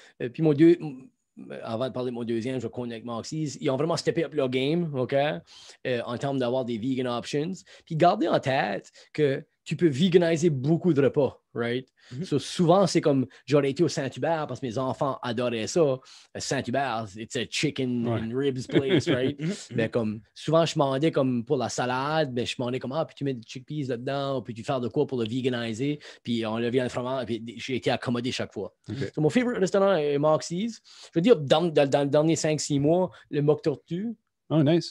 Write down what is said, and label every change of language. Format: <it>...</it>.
<fr>puis avant de parler de mon deuxième, je vais continuer avec Moxie's. Ils ont vraiment steppé up leur</fr> <en>game,</en> <fr>OK? En termes d'avoir des vegan options. Puis gardez en tête que tu peux veganiser beaucoup de repas, right? So, souvent, c'est comme, j'aurais été au Saint-Hubert parce que mes enfants adoraient ça.</fr> <en>Saint-Hubert, it's a chicken and ribs place, right?</en> <fr>Mais comme, souvent, je demandais comme pour la salade, mais je demandais comme, puis tu mets des chickpeas là-dedans, puis tu fais de quoi pour le veganiser, puis on le vient de fromage, puis j'ai été accommodé chaque fois. So, mon favorite restaurant est Moxie's. Je veux dire, dans les derniers 5-6 mois, le Mock Tortue,</fr> <en>Oh, nice.</en>